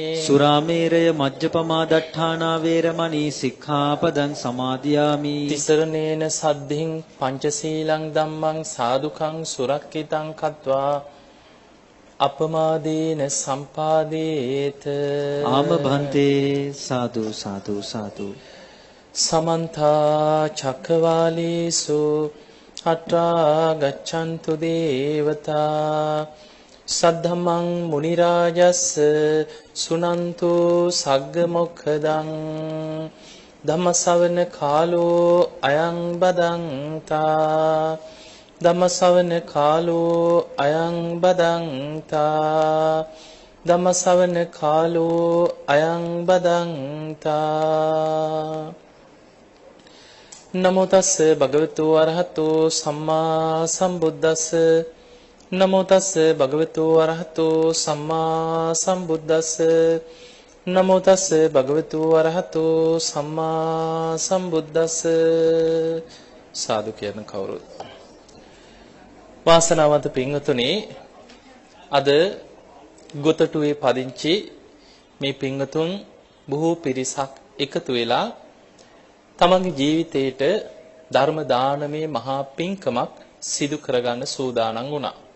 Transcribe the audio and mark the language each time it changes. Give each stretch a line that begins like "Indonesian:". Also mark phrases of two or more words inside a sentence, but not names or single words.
Pali: සුරාමේරය මජ්ජපමාදට්ඨානා වේරමණී සික්ඛාපදං සමාදියාමි. තිසරණේන සද්ධින් පංචශීලං ධම්මං සාදුකං සුරක්ඛිතං කତ୍වා අපමාදේන සම්පාදේත.
Sinhala: ආම භන්තේ. සාදු සාදු සාදු.
Pali: සමන්ත චක්කවාලේසු අත්‍රා ගච්ඡන්තු දේවතා සද්ධම්මං මුනි රාජස්ස සුනන්තු සග්ග මොක්ඛදං ධම්ම ශ්‍රවණ කාලෝ අයං බදන්තා ධම්ම ශ්‍රවණ කාලෝ අයං බදන්තා ධම්ම ශ්‍රවණ කාලෝ අයං බදන්තා නමෝ තස්ස භගවතු අරහතෝ සම්මා සම්බුද්දස්ස නමෝ තස්ස භගවතු අරහතෝ සම්මා සම්බුද්දස්ස නමෝ තස්ස භගවතු අරහතෝ සම්මා සම්බුද්දස්ස
Sinhala: සාදු කියන කවුරුත් වාසනාවන්ත පින්වතුනි අද ගොතටුවේ පදිංචි මේ පින්වතුන් බොහෝ පිරිසක් එකතු වෙලා තමන්ගේ ජීවිතේට ධර්ම දානමේ මහා පින්කමක් සිදු කරගන්න සූදානම් වුණා.